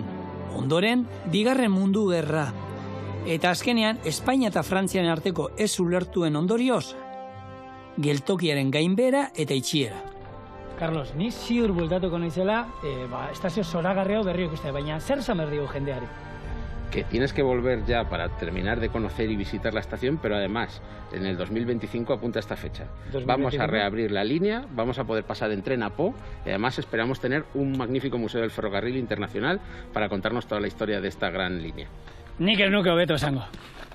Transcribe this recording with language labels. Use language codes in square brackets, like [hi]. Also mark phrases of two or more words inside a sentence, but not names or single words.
[eu] Ondoren, Bigarren Mundu Gerra. Eta azkenean, Espainia eta Frantziaren arteko ez ulertuen ondorioz, geltokiaren gainbehera eta itxiera. Carlos, ni ziur bueltatuko naizela, estazio zoragarri hau berri ikustea, baina zer esan behar digu jendeari? [es] Que tienes que volver ya para terminar de conocer y visitar la estación, pero además, en el 2025 apunta esta fecha. 2025. Vamos a reabrir la línea, vamos a poder pasar en tren a Po, y además esperamos tener un magnífico museo del ferrocarril internacional para contarnos toda la historia de esta gran línea. [eu] Nik ez nuke hobeto esango.